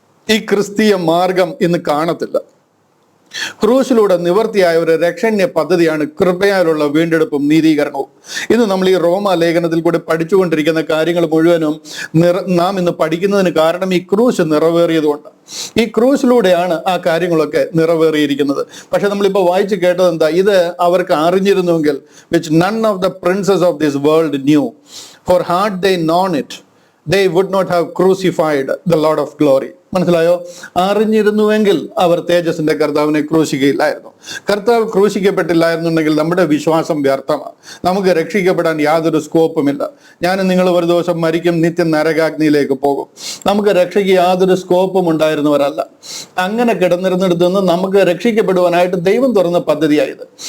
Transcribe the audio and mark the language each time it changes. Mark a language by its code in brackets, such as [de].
[ml] ഈ ക്രിസ്തീയ മാർഗം ഇന്ന് കാണത്തില്ല. ക്രൂശിലൂടെ നിവർത്തിയായ ഒരു രക്ഷണ്യ പദ്ധതിയാണ് കൃപയാലുള്ള വീണ്ടെടുപ്പും നീതീകരണവും. ഇന്ന് നമ്മൾ ഈ റോമ ലേഖനത്തിൽ കൂടി പഠിച്ചുകൊണ്ടിരിക്കുന്ന കാര്യങ്ങൾ മുഴുവനും നാം ഇന്ന് പഠിക്കുന്നതിന് കാരണം ഈ ക്രൂശ് നിറവേറിയതുകൊണ്ട്. ഈ ക്രൂശിലൂടെയാണ് ആ കാര്യങ്ങളൊക്കെ നിറവേറിയിരിക്കുന്നത്. പക്ഷെ നമ്മളിപ്പോൾ വായിച്ചു കേട്ടത് എന്താ? ഇത് അവർക്ക് അറിഞ്ഞിരുന്നുവെങ്കിൽ, [en] which none of the princes of this world knew, for had they known it, they would not have crucified the Lord of glory. [ml] മനസ്സിലായോ? അറിഞ്ഞിരുന്നുവെങ്കിൽ അവർ തേജസ്സിന്റെ കർത്താവിനെ ക്രൂശിക്കയില്ലായിരുന്നു. കർത്താവ് ക്രൂശിക്കപ്പെട്ടില്ലായിരുന്നുണ്ടെങ്കിൽ നമ്മുടെ വിശ്വാസം വ്യർത്ഥമാണ്. നമുക്ക് രക്ഷിക്കപ്പെടാൻ യാതൊരു സ്കോപ്പുമില്ല. ഞാനും നിങ്ങൾ ഒരു ദിവസം മരിക്കും, നിത്യം നരകാഗ്നിയിലേക്ക് പോകും. നമുക്ക് രക്ഷയ്ക്ക് യാതൊരു സ്കോപ്പും ഉണ്ടായിരുന്നവരല്ല. അങ്ങനെ കിടന്നിരുന്നിടത്ത് നിന്ന് നമുക്ക് രക്ഷിക്കപ്പെടുവാനായിട്ട് ദൈവം തുറന്ന പദ്ധതിയായത്.